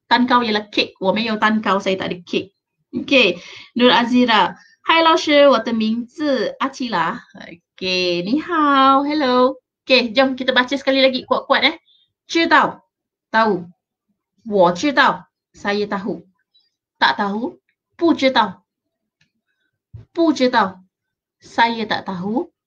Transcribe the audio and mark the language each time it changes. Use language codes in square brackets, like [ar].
[ms] 蛋糕 ialah cake. [zh] 我没有蛋糕, [ms] saya tak ada cake. Okay, Nur Azira. [zh] Hai 老师，我的名字阿奇拉. [ms] Okay, [zh] 你好, [ms] hello. Okay, jom kita baca sekali lagi kuat-kuat [zh] 知道, [ms] tahu. [zh] 我知道, [ms] saya tahu. Tak tahu, [zh] 不知道. 不知道, [ms] saya tak tahu.